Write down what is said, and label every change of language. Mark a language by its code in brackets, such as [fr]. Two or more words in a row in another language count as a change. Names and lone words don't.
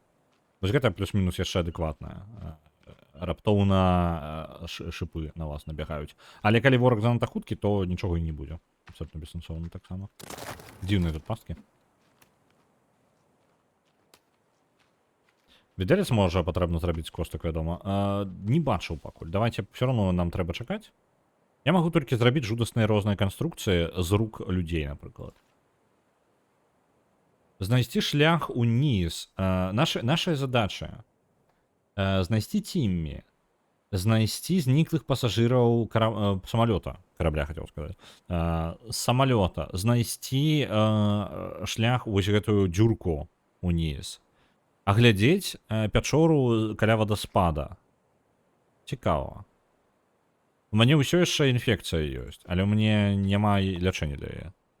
[be] Вось гэта плюс-мінус яшчэ адэкватная. Раптоўна шыпы на вас набягаюць. Але калі вораг занадта хуткі, то нічога і не будзе. Абсолютно бессэнсоўна таксама. Дзіўныя тут пасткі. Відэлец можа патрэбна зрабіць костак, вядома. Не бачыў пакуль. [ru] Давайте, все равно [be] нам трэба чакаць. Я магу толькі зрабіць жудасныя розныя канструкцыі з рук людзей, напрыклад. Знайсці шлях уніз. Наша задача знайсці Тіммі. Знайсці зніклых пасажыраў самалёта. [ru] Корабля, хотел сказать. Самолета. [be] Знайсці шлях вось гэтую дзюрку уніз. Аглядзець пячору каля вадаспада. Цікава. У мяне ўсё яшчэ інфекцыя ёсць, але ў мяне няма лячэння для яе.